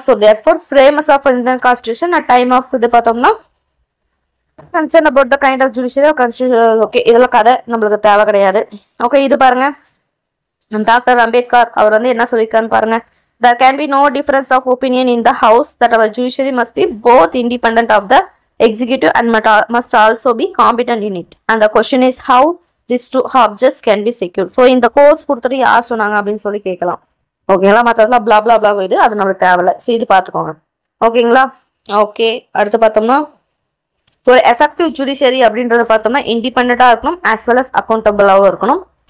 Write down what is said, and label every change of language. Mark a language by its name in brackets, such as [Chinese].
[English] so therefore famous of Indian constitution at time of [Tamil] இது பார்த்தோம்னா [English] Concern about the kind of judiciary constitution. [Tamil] Okay, இதெல்லாம் கதை நம்மளுக்கு தேவை கிடையாது. ஓகே, இது பாருங்க, டாக்டர் அம்பேத்கர் அவர் வந்து என்ன சொல்லியிருக்காருன்னு பாருங்க. [English] There can be no difference of opinion in the house that our judiciary must be both independent of the executive and must also be competent in it. And the question is how these two objects can be secured. [Tamil] So இந்த course கொடுத்துட்டு யார் சொன்னாங்க அப்படின்னு சொல்லி கேட்கலாம். ஓகேங்களா. மற்றதெல்லாம் பிளா பிளா பிளா இது அது நம்மளுக்கு தேவையில்ல. ஸோ இது பார்த்துக்கோங்க. ஓகேங்களா. ஓகே, அடுத்து பார்த்தோம்னா ஒரு எஃபெக்டிவ் ஜுடிஷியரி அப்படின்றத பார்த்தோம்னா இண்டிபெண்டா இருக்கணும், ஆஸ் வெல் அஸ் அக்கௌண்டபிளாகவும் இருக்கணும்.